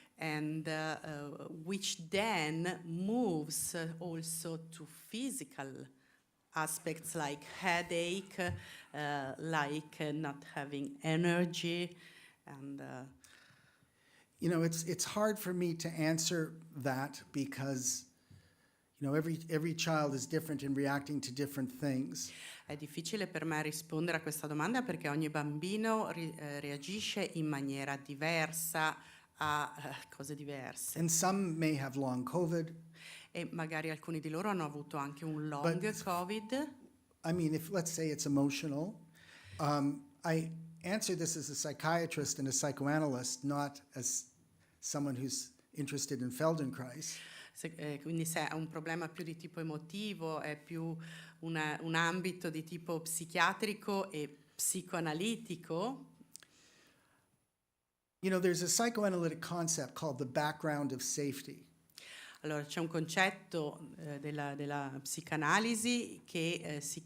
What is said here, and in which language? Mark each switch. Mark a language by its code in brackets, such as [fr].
[en] And which then moves also to physical aspects like headache, like not having energy, and You know, it's hard for me to answer that because, you know, every child is different in reacting to different things. [it] È difficile per me rispondere a questa domanda perché ogni bambino reagisce in maniera diversa a cose diverse. [en] And some may have long COVID. [it] E magari alcuni di loro hanno avuto anche un long [en] But- [it] COVID. [en] I mean, if let's say it's emotional, I answer this as a psychiatrist and a psychoanalyst, not as someone who's interested in Feldenkrais. [it] Quindi se è un problema più di tipo emotivo, è più un ambito di tipo psichiatrico e psicoanalitico. [en] You know, there's a psychoanalytic concept called the background of safety. [it] Allora, c'è un concetto della psicanalisi che